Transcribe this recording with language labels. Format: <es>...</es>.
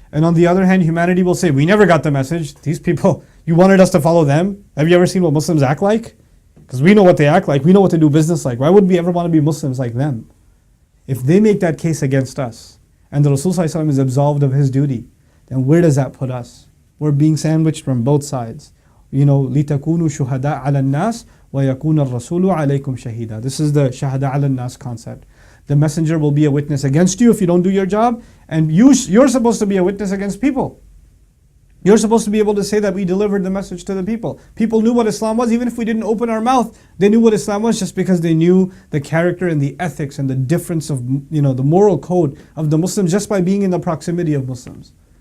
<en>And on the other hand, humanity will say, we never got the message. These people, you wanted us to follow them? Have you ever seen what Muslims act like? Because we know what they act like. We know what they do business like. Why would we ever want to be Muslims like them? If they make that case against us, and the Rasul is absolved of his duty, then where does that put us? We're being sandwiched from both sides.</en> <ar>You know, لِتَكُونُوا شُهَدَاءَ عَلَى النَّاسِ وَيَكُونَ الرَّسُولُ عَلَيْكُمْ شَهِيدًا.</ar> <en>This is the shahada ala nas concept. The messenger will be a witness against you if you don't do your job, and you're supposed to be a witness against people. You're supposed to be able to say that we delivered the message to the people. People knew what Islam was, even if we didn't open our mouth. They knew what Islam was just because they knew the character and the ethics and the difference of, the moral code of the Muslims just by being in the proximity of Muslims.</en>